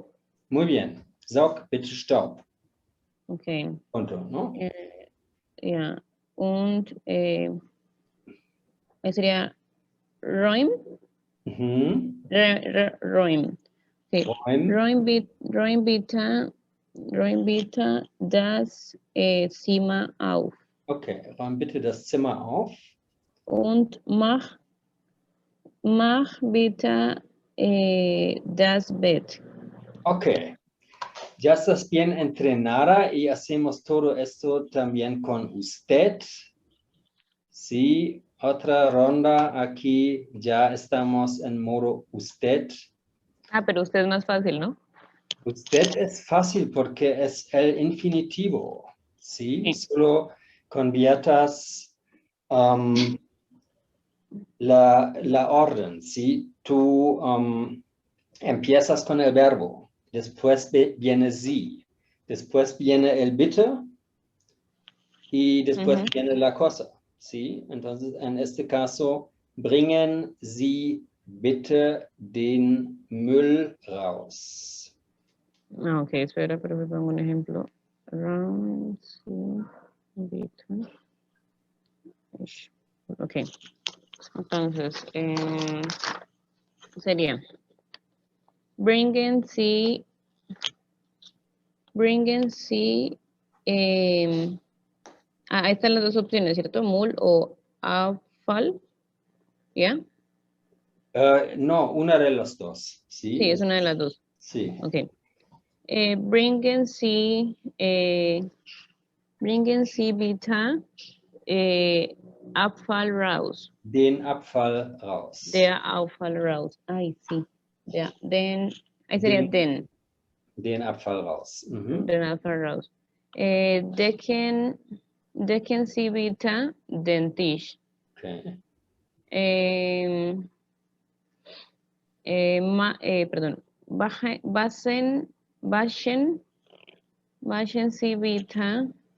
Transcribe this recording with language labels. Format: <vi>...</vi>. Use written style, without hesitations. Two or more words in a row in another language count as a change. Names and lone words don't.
<es>Muy bien.</es> <de>Saug bitte Staub.</de> <es>Okay. Punto, ¿no?</es> <de>Ja. Und sería Räum. Räum. Okay. Räum bitte das Zimmer auf. Okay, räum bitte das Zimmer auf. Und mach bitte das Bett. Okay.</de> <es>Ya estás bien entrenada y hacemos todo esto también con usted. Sí, otra ronda aquí. Ya estamos en modo usted. Ah, pero usted es más fácil, ¿no? Usted es fácil porque es el infinitivo. Sí, solo conviertas la orden. Sí, tú empiezas con el verbo. Después viene sie. Después viene el bitte. Y después viene la cosa, ¿sí? Entonces, en este caso,</es> <de>bringen Sie bitte den Müll raus.</de> <es>Ah, ok, espera, pero me pongo un ejemplo. Ok, entonces, sería</es> <de>bringen Sie</de> <es>ahí están las dos opciones, ¿cierto? Mul o Abfall, ¿ya? No, una de las dos, ¿sí? Sí, es una de las dos. Sí. Ok.</es> <de>Bringen Sie bitte Abfall raus. Den Abfall raus. Der Abfall raus. Ay, sí. Ya. Ahí sería den. Den Abfall raus. Den Abfall raus. Decken Sie bitte den Tisch.</de> <es>Okay. Perdón.</es> <de>Waschen Sie bitte</de>